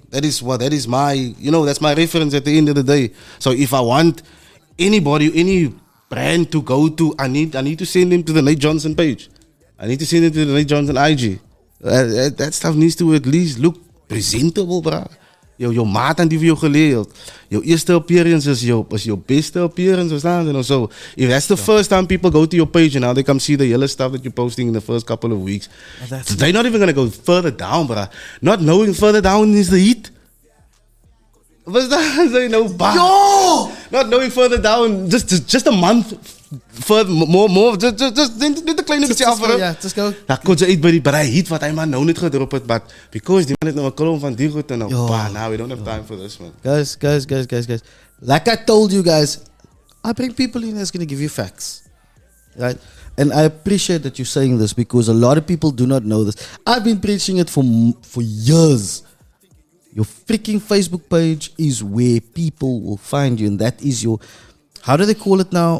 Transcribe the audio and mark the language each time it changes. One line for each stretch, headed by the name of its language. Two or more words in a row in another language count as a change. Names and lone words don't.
English: That is my, that's my reference at the end of the day. So if I want anybody, any brand to go to, I need to send them to the Nate Johnson page. I need to send them to the Nate Johnson IG. That stuff needs to at least look presentable, bro.
Afrikaans: Jou maat aan die vir jou geleerd. Jou eerste appearance is jou beste appearance, verstaan jy?
English: So if that's the first time people go to your page and now they come see the yellow stuff that you're posting in the first couple of weeks, they're not even gonna go further down, bro. Not knowing further down is the heat.
Afrikaans: Verstaan jy nou? Yo!
English: Not knowing further down, just a month further, more, just
Afrikaans: net 'n klein bietjie afwerk. Ja,
English: just go.
Afrikaans: Dan kon jy uit by die heat wat hy maar nou net gedrop het,
English: but because
Afrikaans: die man het nou 'n klomp van die goed en nou,
English: now we don't have time for this, man. Guys. Like I told you guys, I bring people in that's going to give you facts. Right? And I appreciate that you're saying this because a lot of people do not know this. I've been preaching it for years. Your freaking Facebook page is where people will find you, and that is your, how do they call it now?